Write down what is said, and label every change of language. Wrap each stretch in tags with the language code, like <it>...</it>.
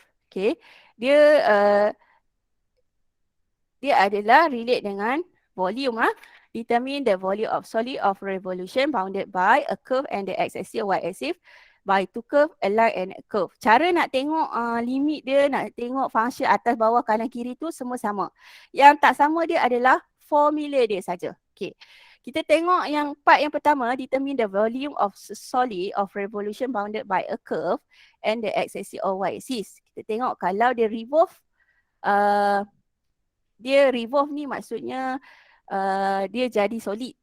<ms>Okay, dia adalah relate dengan volume.</ms> <en>Determine the volume of solid of revolution bounded by a curve and the x-axis or y-axis by two curve, a line and a curve.</en> <ms>Cara nak tengok limit dia, nak tengok function atas, bawah, kanan, kiri tu semua sama. Yang tak sama dia adalah formula dia saja.</ms> <en>Okay.</en> <ms>Kita tengok yang part yang pertama,</ms> <en>determine the volume of solid of revolution bounded by a curve and the x-axis or y-axis.</en> <ms>Kita tengok kalau dia revolve, ni maksudnya dia jadi solid.</ms>